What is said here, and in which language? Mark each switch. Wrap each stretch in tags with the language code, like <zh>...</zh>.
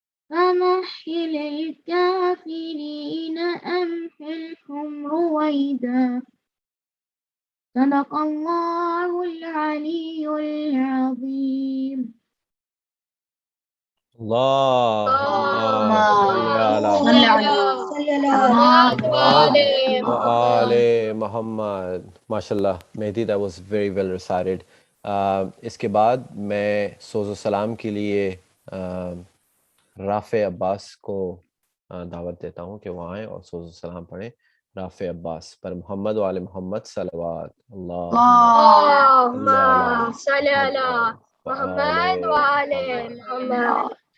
<ar>تمهل الكافرين أمهلهم رويدا صدق الله العلي العظيم. اللهم صل على محمد وآل محمد.</ar> <en>ماشاءاللہ Mahdi, that was very well recited.</en> <ur>اس کے بعد میں سوز و سلام کے لیے رافع عباس کو دعوت دیتا ہوں کہ وہ آئیں اور سوز و سلام پڑھیں. رافع عباس پر محمد وآل محمد صلوات.</ur> <ar>اللهم صل على محمد وآل محمد.</ar>